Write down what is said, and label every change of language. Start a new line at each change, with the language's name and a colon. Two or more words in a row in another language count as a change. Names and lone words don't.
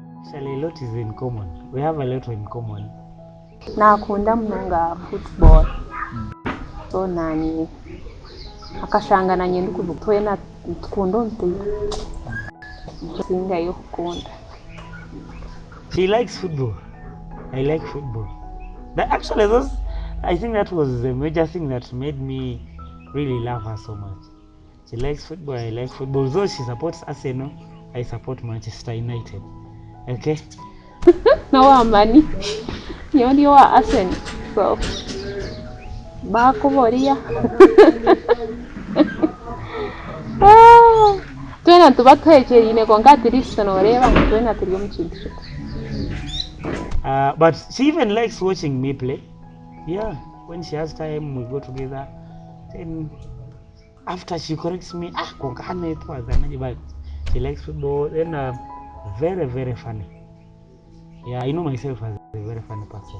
English: Actually, a lot is in common. We have a lot in common.
Nyankole: nakunda munonga football so nani akashanga nanye ndikuva twena tukunda omupira singa yo kukunda.
English: She likes football. I like football. I think that was the major thing that made me really love her so much. She likes football, I like football. Though she supports Arsenal, I support Manchester United. Okay?
Nyankole: No wamani niyo ndiyo wa Arsenal so bakuboria twena tuba twekyerine konka
English: at least
Nyankole: noreba nti twena turi omu kintu
English: But she even likes watching me play. Yeah, when she has time, we go together. Then after she corrects me, but she likes football. Then very, very funny. Yeah, I know myself as a very funny person.